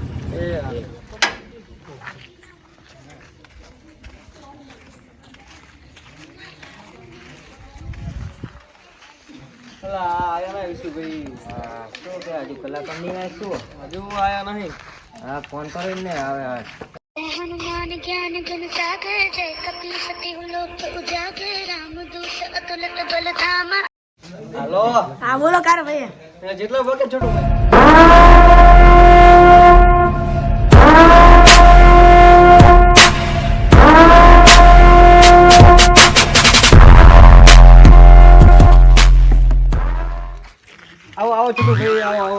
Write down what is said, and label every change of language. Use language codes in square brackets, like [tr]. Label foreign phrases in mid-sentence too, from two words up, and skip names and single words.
[gu] એ હા. અલા આયા ના વિશુભાઈ. હા શું કે હજુ કલાકાર નહીં આવે શું? હજુ આયા નહીં. હા ફોન કરીને આવે. [awa] हनुमान ज्ञान गुण सागर जय कपि सति लोक उजागर राम दूत अतुलित बल धामा. [gu] હાલો. હા બોલો કાળો ભાઈ. જેટલો વખત છોટું ભાઈ. આવો આવો છોટું ભાઈ, આવો આવો